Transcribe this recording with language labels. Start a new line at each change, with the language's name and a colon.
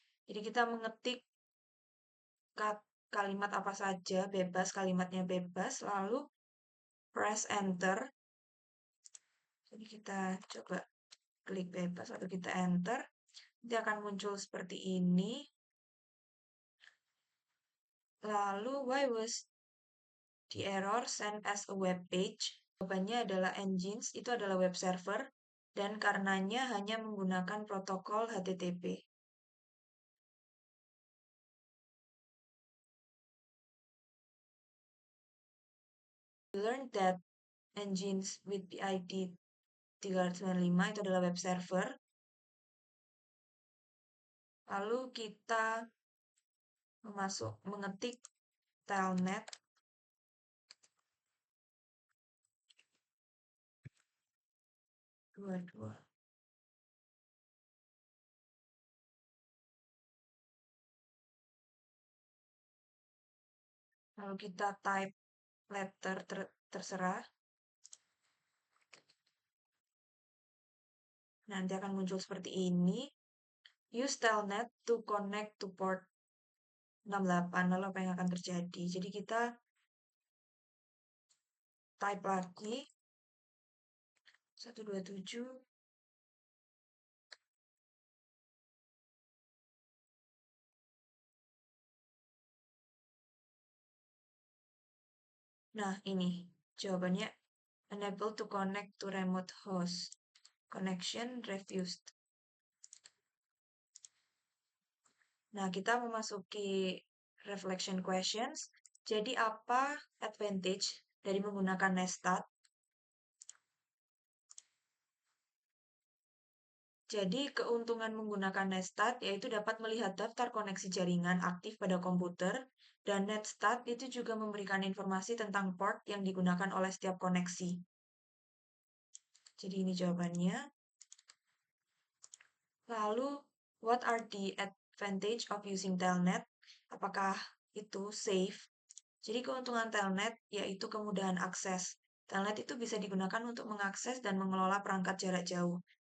Indonesian: Jadi kita mengetik kalimat apa saja, bebas, kalimatnya bebas, lalu
English: press enter.
Indonesian: Jadi kita coba klik bebas atau kita enter. Nanti akan muncul seperti ini.
English: Lalu why was the error sent as a web page?
Indonesian: Jawabannya adalah Nginx itu adalah web server dan karenanya hanya menggunakan protokol HTTP.
English: We learned that Nginx with PID 395
Indonesian: itu adalah
English: web server.
Indonesian: Lalu kita mengetik telnet dua. Lalu kita type letter terserah. Nanti akan muncul seperti ini.
English: Use telnet to connect to port 68.
Indonesian: Lalu apa yang akan terjadi? Jadi kita type lagi 127. Nah, ini jawabannya
English: unable to connect to remote host. Connection refused.
Indonesian: Nah, kita memasuki reflection questions. Jadi apa advantage dari menggunakan Nestat? Jadi keuntungan menggunakan Nestat yaitu dapat melihat daftar koneksi jaringan aktif pada komputer, dan Netstat itu juga memberikan informasi tentang port yang digunakan oleh setiap koneksi. Jadi ini jawabannya.
English: Lalu, what are the advantage of using Telnet?
Indonesian: Apakah itu safe? Jadi keuntungan Telnet yaitu kemudahan akses. Telnet itu bisa digunakan untuk mengakses dan mengelola perangkat jarak jauh.